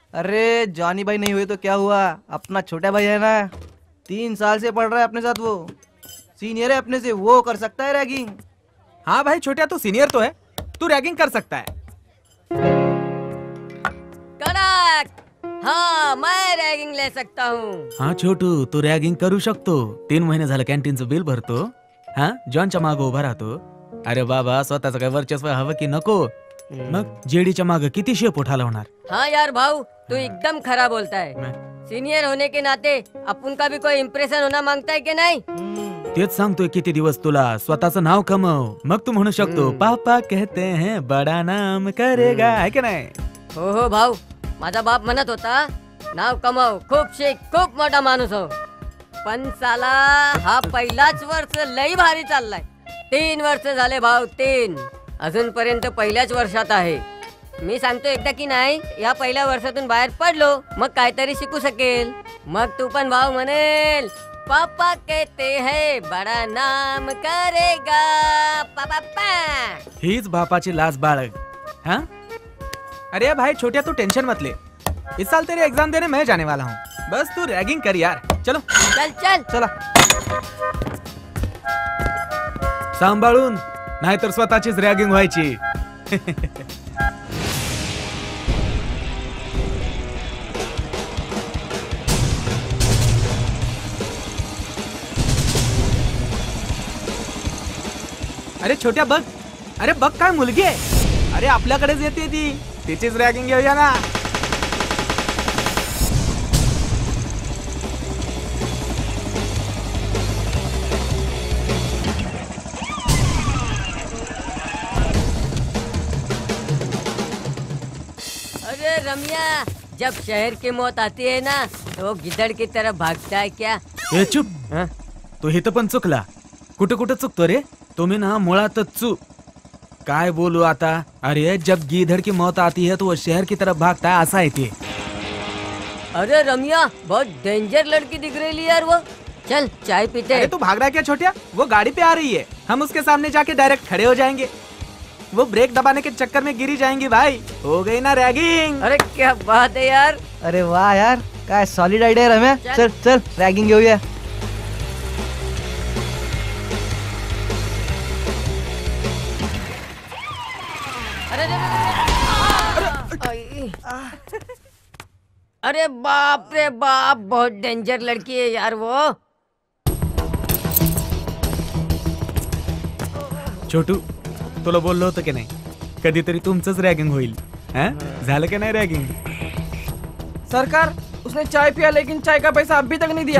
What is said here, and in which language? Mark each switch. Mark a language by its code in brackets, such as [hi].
[hi] अरे जॉनी भाई नहीं हुए तो क्या हुआ, अपना छोटा भाई है ना, 3 साल से पढ़ रहा है अपने साथ, वो सीनियर है अपने से, वो कर सकता है रैगिंग। हाँ भाई छोटा, तू सीनियर तो है, तू रैगिंग कर सकता है। करेक्ट, हाँ मैं रैगिंग ले सकता हूँ। [mr] हाँ छोटू, तू रॅगिंग करू शकतो। 3 महिने झालं कॅन्टीनचं बिल भरतो, हाँ जॉनच्या मागं उभा राहतो। अरे बाबा, स्वतःचं काय वर्चस्व हवं की नको? मग जेडीच्या मागं किती शेपूट हलवणार? [hi] हाँ यार भाऊ, तू एकदम खरा बोलता है। सीनियर होने के नाते अपन का भी कोई इम्प्रेशन होना मांगता है की नाही? [mr] तेच सांगतोय किती दिवस तुला स्वतःचं नाव कमव, मग तू म्हणू शकतो [hi] पापा कहते हैं बडा नाम करेगा, [mr] है की नाही? हो भाऊ, माझा बाप म्हणत होता नाव कमाव, खूप शिक, खूप मोठा माणूस हो। पण साला हा पहिलाच वर्ष लई भारी चाललाय। 3 वर्ष झाले भाऊ, 3 अजूनपर्यंत पहिल्याच वर्षात आहे। मी सांगतो एकदा की नाही, या पहिल्या वर्षातून बाहेर पडलो मग काहीतरी शिकू शकेल। मग तू पण भाऊ म्हणेल [hi] पापा कहते हैं बड़ा नाम करेगा, [mr] पापा। हीच बापाची लाज बाळग। [hi] हाँ अरे भाई छोटिया, तू टेंशन मत ले, इस साल तेरे एग्जाम देने मैं जाने वाला हूँ। बस तू रैगिंग कर यार। चलो चल चल [mr] चला, सांभाळून, नाहीतर स्वतःचीच रॅगिंग व्हायची। अरे छोट्या बघ, अरे बघ काय मुलगी आहे, अरे आपल्याकडेच येते ती, तिचीच रॅगिंग घेऊया ना। [hi] अरे रम्या, जब शहर की मौत आती है ना तो गिद्धड़ की तरफ भागता है क्या? [mr] ए चुप, तो हे तर पण चुकला। कुठं कुठं चुकतो रे तुम्ही ना, मुळातच चूक। काय बोलू आता? [hi] अरे जब गिद्धड़ की मौत आती है तो वो शहर की तरफ भागता है, ऐसा है ते। अरे रम्या, बहुत डेंजर लड़की दिख रही है यार वो। चल चाय पीते। अरे तू भाग रहा है क्या छोटिया? वो गाड़ी पे आ रही है, हम उसके सामने जाके डायरेक्ट खड़े हो जाएंगे। वो ब्रेक दबाने के चक्कर में गिरी जाएंगी भाई। हो गई ना रैगिंग। अरे क्या बात है यार। [mr] अरे वाह यार, काय सॉलिड आयडिया आहे रम्या। चल चल रॅगिंग घेऊया। अरे आई। [hi] अरे बाप रे बाप, बहुत डेंजर लड़की है यार वो। [mr] छोटू, तुला बोललो होतं की नाही कधीतरी तुमचंच रॅगिंग होईल? झालं की नाही रॅगिंग? [hi] सरकार, उसने चाय पिया लेकिन चाय का पैसा अभी तक नहीं दिया।